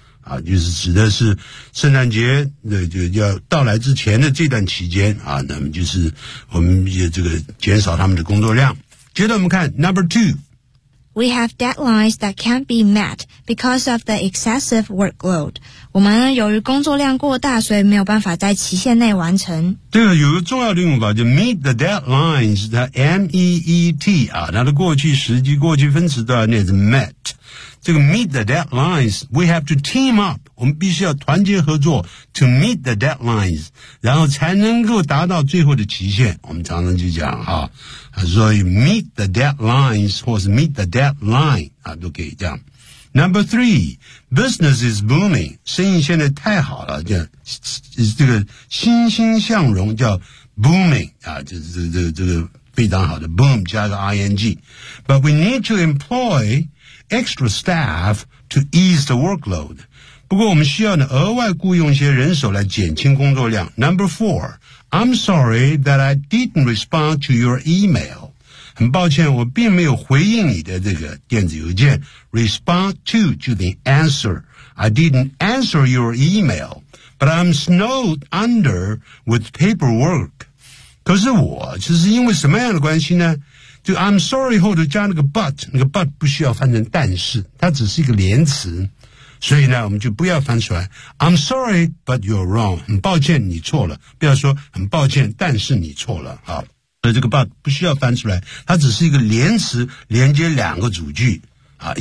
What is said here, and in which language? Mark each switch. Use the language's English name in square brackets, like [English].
[Chinese] 啊，就是指的是圣诞节的就要到来之前的这段期间啊，那么就是我们也这个减少他们的工作量。接着我们看 [English] Number 2. We have deadlines that can't be met because of the excessive workload. [Chinese] 我们呢由于工作量过大，所以没有办法在期限内完成。对了，有一个重要的用法就 [English] meet the deadlines, [Chinese] 它 M-E-E-T 啊，它的过去时及过去分词都要念成 met。这个 [English] meet the deadlines, we have to team up, [Chinese] 我们必须要团结合作 [English] to meet the deadlines, [Chinese] 然后才能够达到最后的期限。我们常常就讲哈，所以 [English] meet the deadlines, [Chinese] 或是 [English] meet the deadline, [Chinese] 啊都可以这样。 [English] Number three, business is booming, [Chinese] 生意现在太好了，就这个欣欣向荣叫 booming, 啊这个非常好的 boom 加个 ing。 [English] But we need to employ,extra staff to ease the workload. [Chinese] 不过我们需要呢额外雇佣一些人手来减轻工作量。 [English] Number 4, I'm sorry that I didn't respond to your email. [Chinese] 很抱歉我并没有回应你的这个电子邮件。 [English] Respond to [Chinese] 就等于 answer. [English] I didn't answer your email, but I'm snowed under with paperwork. [Chinese] 可是我就是因为什么样的关系呢，就 [English] I'm sorry [Chinese] 后头加那个 but, 那个 but 不需要翻成但是，它只是一个连词，所以呢我们就不要翻出来 [English] I'm sorry but you're wrong, [Chinese] 很抱歉你错了，不要说很抱歉但是你错了，好，这个 but 不需要翻出来，它只是一个连词连接两个主句啊。